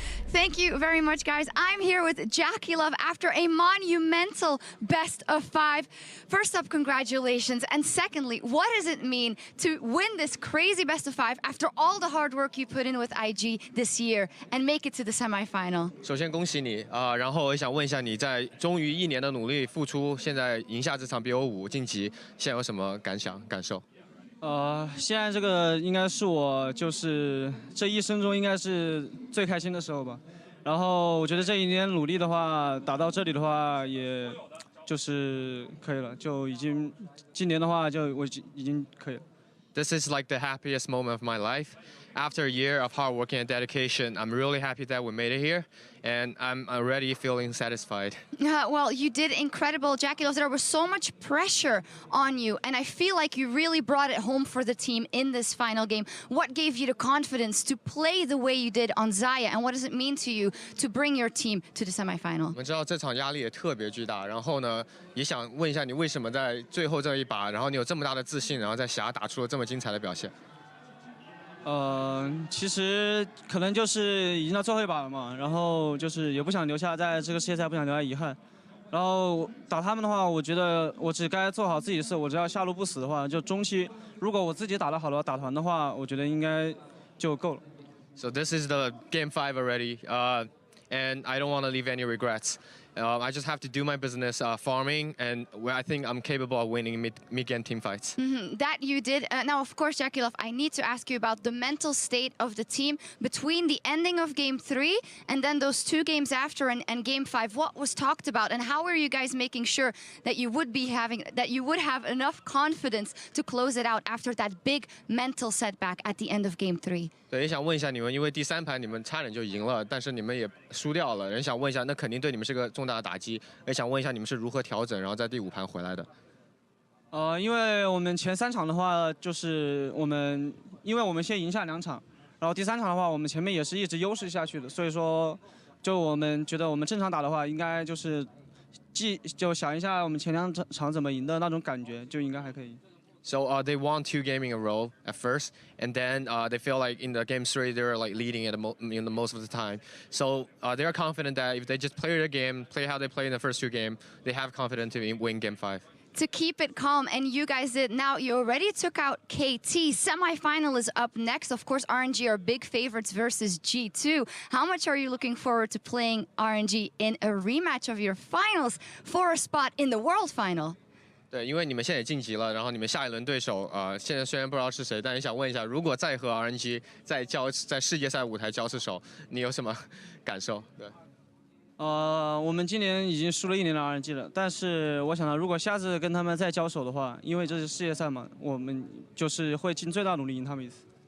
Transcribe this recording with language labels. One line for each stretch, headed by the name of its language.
English: Thank you very much, guys. I'm here with Jackie Love after a monumental best of 5. First up, congratulations. And secondly, what does it mean to win this crazy best of 5 after all the hard work you put in with IG this year and make it to the semifinal?
Chinese: 首先恭喜你然后我想问一下你在终于1年的努力付出，现在赢下这场 BO5 晋级，现在有什么感受？现在这个应该是我就是这一生中应该是最开心的时候吧。然后我觉得这一年努力的话，打到这里的话，也就是可以了，就已经今年的话就我已经可以了。
English: This is like the happiest moment of my life. After a year of hard work and dedication, I'm really happy that we made it here, and I'm already feeling satisfied. Well, you did incredible, Jackie Love. There was so much pressure on you, and I feel like you really brought it home for the team in this final game. What gave you the confidence to play the way you did on Xayah, and what does it mean to you to bring your team to the semifinal?
Chinese: 我们知道这场压力也特别巨大，然后呢，也想问一下你为什么在最后这一把，然后你有这么大的自信，然后在峡打出了这么精彩的表现？其实可能就是已经到最后一把了嘛，然后就是也不想留下在这个世界赛不想留下遗憾。然后打他们的话，我觉得我只该做好自己的事，我只要下路不死的话，就中期如果我自己打得好了，打团的话，我觉得应该就够了。
English: So this is the game 5 already, and I don't want to leave any regrets. I just have to do my business farming, and where I think I'm capable of winning mid-game team fights. That you did. Now, of course, Jackie Love, I need to ask you about the mental state of the team between the ending of Game 3 and then those 2 games after and Game 5. What was talked about, and how were you guys making sure that you would have enough confidence to close it out after that big mental setback at the end of Game 3?
Chinese: 对，也想问一下你们，因为第3盘你们差点就赢了，但是你们也输掉了。人想问一下，那肯定对你们是个重大的打击。也想问一下你们是如何调整，然后在第5盘回来的？因为我们前3场的话，就是因为我们先赢下2场，然后第3场的话，我们前面也是一直优势下去的，所以说，就我们觉得我们正常打的话，应该就是就想一下我们前2场怎么赢的那种感觉，就应该还可以。
English: So they won 2 games in a row at first, and then they feel like in the game 3 they're like leading at the most of the time. So they are confident that if they just play their game, play how they play in the first 2 games, they have confidence to win game 5. To keep it calm, and you guys did. Now, you already took out KT. Semifinal is up next. Of course, RNG are big favorites versus G2. How much are you looking forward to playing RNG in a rematch of your finals for a spot in the World Final?
Chinese: 对，因为你们现在也晋级了，然后你们下一轮对手，现在虽然不知道是谁，但也想问一下，如果再和 RNG 在世界赛舞台交次手，你有什么感受？对。我们今年已经输了1年的 RNG 了，但是我想到，如果下次跟他们再交手的话，因为这是世界赛嘛，我们就是会尽最大努力赢他们一次。